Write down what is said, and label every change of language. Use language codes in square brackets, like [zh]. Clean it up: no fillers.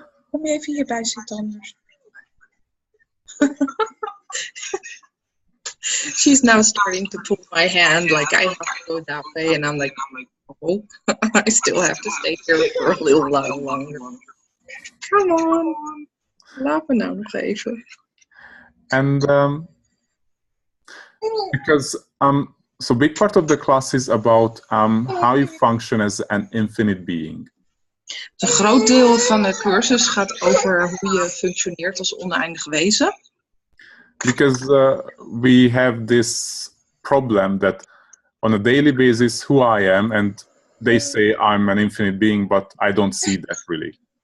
[nl] Kom je even hierbij zitten anders. [en] She's now starting to pull my hand like I have to go that way and I'm like, oh, I still have to stay here for a little while longer. Come on. [nl] Laat me nou nog even. [en] And because so big part of the class is about how you function as an infinite being. [nl] Een groot deel van de cursus gaat over hoe je functioneert als oneindig wezen. [en] Because we have this problem that on a daily basis, who I am, and they say I'm an infinite being, but I don't see that really.